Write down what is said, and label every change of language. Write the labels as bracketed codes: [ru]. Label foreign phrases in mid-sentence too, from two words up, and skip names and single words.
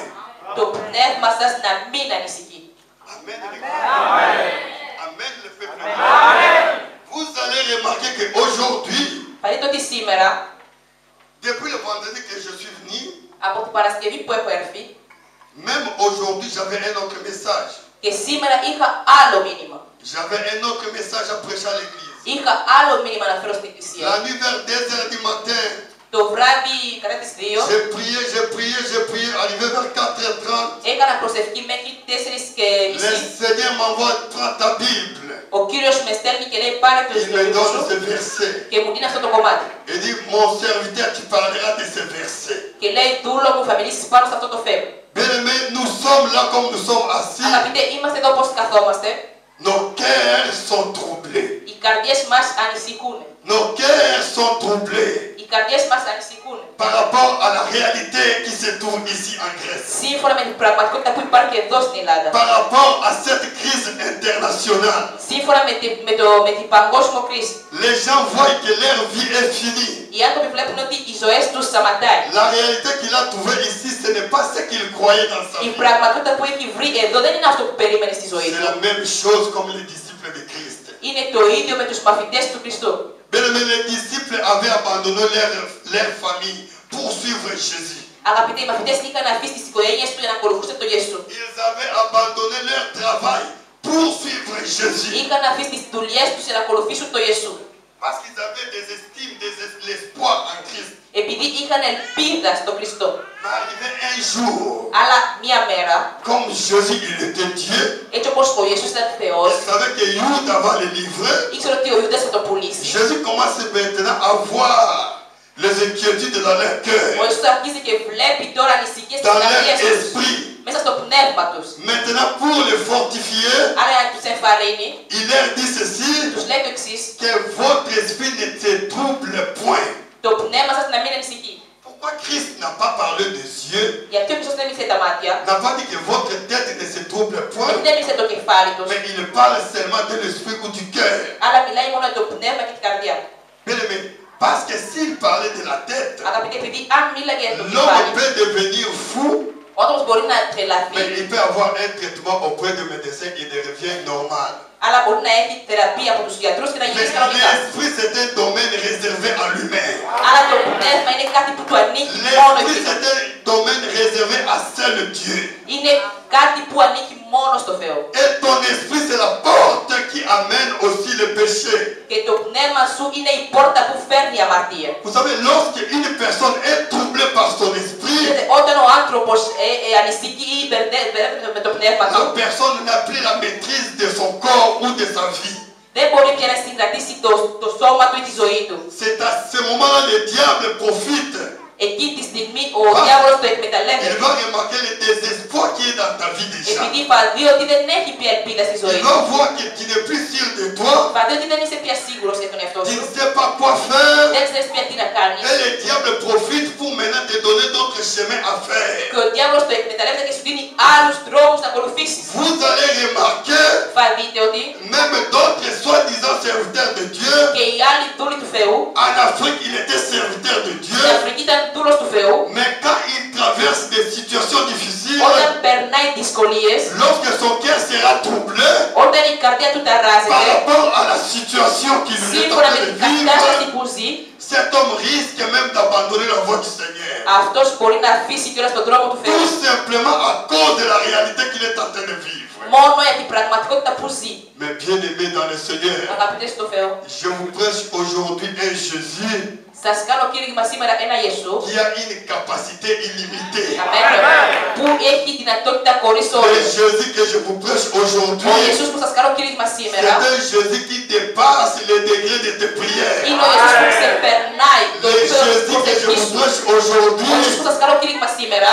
[el] Το πνεύμα σας να μην ανησυχεί. [fr] Amen. Amen, le peuple. Vous allez remarquer qu'aujourd'hui, [el] Θα δείτε ότι σήμερα, [fr] depuis le vendredi que je suis venu, [el] από την Παρασκευή που έχω έρθει, [fr] même aujourd'hui, j'avais un autre message. [el] και σήμερα είχα άλλο μήνυμα. [fr] J'avais un autre message à prêcher à l'église. [el] Είχα άλλο μήνυμα να φέρω στην εκκλησία. [fr] La nuit vers 2h du matin, [el] Το βράδυ κατά τις 2 [fr] j'ai prié, arrivé vers 4h30. [el] έκανα προσευχή μέχρι 4:30. [fr] Le Seigneur m'envoie, prends ta Bible. [el] Ο Κύριος με στέλνει και λέει πάρε το [fr] Il me [el] βιβλίο [fr] donne [el] σου [fr] ce verset. [el] και μου δίνει αυτό το κομμάτι. [fr] Il dit, mon serviteur, tu parleras de ce verset. [el] Και λέει δούλο μου θα μιλήσεις πάνω σε αυτό το θέμα. [fr] Bien-aimé, nous sommes là comme nous sommes assis. [el] Αγαπητέ, είμαστε εδώ όπως καθόμαστε. [fr] Nos cœurs sont troublés. [el] Οι καρδιές μας ανησυχούν. [fr] Nos cœurs sont troublés [el] Οι καρδιές μας ανησυχούν. [fr] par rapport à la réalité qui se trouve ici en Grèce. [el] Σύμφωνα με την πραγματικότητα που υπάρχει εδώ στην Ελλάδα. [fr] Par rapport à cette crise internationale. [el] Σύμφωνα με την παγκόσμια κρίση. [fr] Les gens voient que leur vie est finie. [el] Οι άνθρωποι βλέπουν ότι οι ζωές τους σταματάει. [fr] La réalité qu'il a trouvée ici, ce n'est pas ce qu'il croyait dans sa [el] Η [fr] vie. [el] πραγματικότητα που έχει βρει εδώ δεν είναι αυτό που περίμενε στη ζωή [fr] C'est [el] του. [fr] la même chose comme les disciples de Christ. [el] Είναι το ίδιο με τους μαθητές του Χριστού. [fr] Bien-aimé, les disciples avaient abandonné leur famille pour suivre Jésus. [el] Αγαπητοί, οι μαθητές είχαν αφήσει τις οικογένειες του για να ακολουθούσαν τον Ιησού. [fr] Ils avaient abandonné leur travail pour suivre Jésus. [el] Είχαν αφήσει τις δουλειές τους για να ακολουθήσουν τον Ιησού. [fr] Parce qu'ils avaient des estimes, l'espoir en Christ. [el] Επειδή είχαν ελπίδα στον Χριστό. [fr] Mais arrivé un jour, [el] Αλλά μία μέρα, [fr] comme Jésus, il était Dieu, [el] έτσι όπως ο Ιησούς ήταν Θεός, [fr] il savait que Judas va le livrer. [el] ήξερε ότι ο Ιούδας θα το πουλήσει. [fr] Jésus commence maintenant à voir les inquiétudes dans leur [el] Ο [fr] cœur, [el] Ιησούς αρχίζει και βλέπει τώρα ανησυχίες στις [fr] dans leur [el] καρδιές τους, [fr] esprit. [el] μέσα στο πνεύμα τους. [fr] Maintenant, pour les fortifier, [el] Άρα για να τους εμφαρίνει, [fr] il leur dit ceci, [el] τους λέει το εξής: [fr] que votre esprit ne se trouble point. [el] το πνεύμα σας να μην ανησυχεί. [fr] Pourquoi Christ n'a pas parlé des yeux, [el] Γιατί ο Χριστός δεν μίλησε τα μάτια, [fr] n'a pas dit que votre tête ne se trouble [el] γιατί [fr] point, [el] δεν μίλησε το κεφάλι τους, [fr] mais il parle seulement de l'esprit ou du cœur. [el] αλλά μιλάει μόνο για το πνεύμα και την καρδιά. [fr] Bien aimé, parce que s'il parlait de la tête, [el] Αγαπητοί, επειδή αν μίλαγε για το [fr] l'homme [el] κεφάλι, [fr] peut devenir fou, [el] ο άνθρωπος μπορεί να τρελαθεί, [fr] mais il peut avoir un traitement auprès de médecin et il devient normal. [el] αλλά μπορεί να έχει θεραπεία από τους γιατρούς και να [fr] Mais [el] γυρίσει κανονικά. [fr] l'esprit, c'est un domaine réservé à l'humain. [el] Αλλά το πνεύμα είναι κάτι που του ανήκει μόνο [fr] L'esprit, [el] εκείνο. [fr] c'est un domaine réservé à seul Dieu. [el] Είναι κάτι που ανήκει μόνο στο Θεό. [fr] Et ton esprit, c'est la porte qui amène aussi le péché. [el] Και το πνεύμα σου είναι η πόρτα που φέρνει αμαρτία. [fr] Vous savez, lorsque une personne est troublée par son esprit, [el] Ξέρετε, όταν ο άνθρωπος ανησυχεί ή μπερδεύεται με το πνεύμα [fr] la [el] του, [fr] personne n'a plus la maîtrise de son corps ou de sa vie. [el] δεν μπορεί πια να συγκρατήσει το σώμα του ή τη ζωή του. [fr] C'est à ce moment-là le diable profite [el] Εκεί τη στιγμή ο διάβολος το εκμεταλλεύεται. [fr] Il va remarquer le désespoir qui est dans ta vie déjà. [el] Επειδή θα δει ότι δεν έχει πια ελπίδα στη ζωή [fr] Il [el] του. [fr] va voir que tu n'es plus sûr de toi. [el] Θα δει ότι δεν είσαι πια σίγουρος για τον εαυτό [fr] Tu [el] σου. [fr] ne sais pas quoi faire. [el] Δεν ξέρεις πια τι να κάνεις. [fr] Et le diable profite pour maintenant te donner d'autres chemins à faire. [el] Και ο διάβολος το εκμεταλλεύεται και σου δίνει άλλους δρόμους να ακολουθήσεις. [fr] Vous allez remarquer, [el] Θα δείτε ότι [fr] même d'autres soi-disant serviteurs de Dieu, [el] και οι άλλοι δούλοι του Θεού, [fr] en Afrique, il était serviteur de [el] στην [fr] Dieu, [el] Αφρική ήταν δούλος του Θεού, [fr] mais quand il traverse des situations difficiles, [el] όταν περνάει δυσκολίες, [fr] lorsque son cœur sera troublé [el] όταν η καρδιά του [fr] par [el] ταράζεται, [fr] rapport à la situation qu'il est en [el] σύμφωνα με [fr] train de [el] την κατάσταση [fr] vivre, [el] που ζει, [fr] cet homme risque même d'abandonner la voie du Seigneur. [el] αυτός μπορεί να αφήσει κιόλας τον τρόπο του Θεού. [fr] Tout simplement à cause de la réalité qu'il est en train de vivre. [el] Μόνο για την πραγματικότητα που ζει. [fr] Mais bien aimé dans le Seigneur, [el] Αγαπητές στο Θεό, [fr] je vous prêche aujourd'hui un Jésus [el] σας κάνω κήρυγμα σήμερα ένα Ιησού, [fr] qui a une capacité illimitée. [el] που έχει δυνατότητα χωρίς [fr] Le [el] όρους. [fr] Jésus que je vous prêche [el] Ο [fr] aujourd'hui, [el] Ιησούς που σας κάνω κήρυγμα [fr] c'est [el] σήμερα, [fr] un Jésus qui dépasse les degrés de tes prières. [el] είναι ο Ιησούς που ξεπερνάει το [fr] Le [el] επίπεδο της [fr] Jésus que je [el] προσευχής [fr] vous [el] σου. [fr] prêche [el] Ο [fr] aujourd'hui, [el] Ιησούς που σας κάνω κήρυγμα σήμερα,